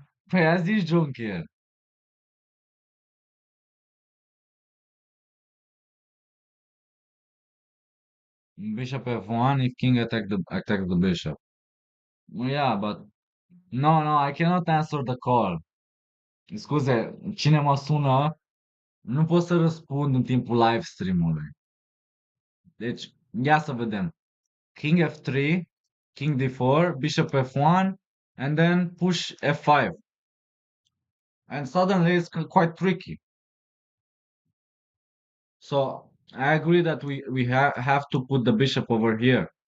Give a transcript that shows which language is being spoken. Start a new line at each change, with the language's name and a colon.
Romanian: Păi a zis John Kerr.
English: Bishop F1 if king attack the bishop. Well, yeah, but no, I cannot answer the call.
Romanian: Scuze, cine mă sună, nu pot să răspund în timpul live stream-ului. Deci, ia să vedem.
English: King F3, King D4, Bishop F1, and then push F5. And suddenly it's quite tricky. So I agree that we have to put the bishop over here.